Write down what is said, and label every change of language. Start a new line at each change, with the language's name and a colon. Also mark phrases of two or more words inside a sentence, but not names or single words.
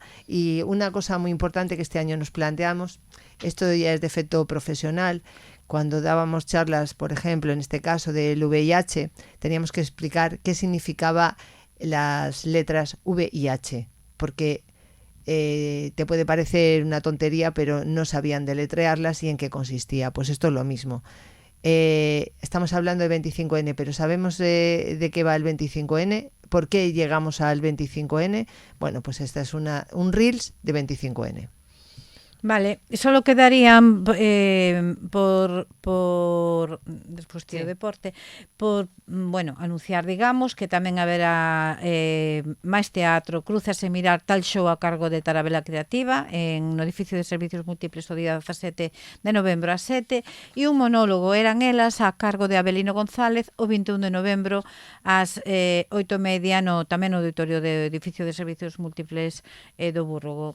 Spanish: Y una cosa muy importante que este año nos planteamos, esto ya es de efecto profesional, cuando dábamos charlas, por ejemplo, en este caso del VIH, teníamos que explicar qué significaba las letras V y H, porque te puede parecer una tontería, pero no sabían deletrearlas y en qué consistía. Pues esto es lo mismo. Estamos hablando de 25N, pero ¿sabemos de qué va el 25N? ¿Por qué llegamos al 25N? Bueno, pues esta es un Reels de 25N.
Galician: Vale, solo quedarían por despois do deporte, por, bueno, anunciar, digamos, que tamén haberá máis teatro, Cruzas e Mirar, tal show a cargo de Tarabela Creativa no edificio de servicios múltiples o día 17 de novembro a 7, e un monólogo, Eran elas, a cargo de Abelino González, o 21 de novembro ás 8:30 tamén no auditorio do edificio de servicios múltiples do Búrrogo.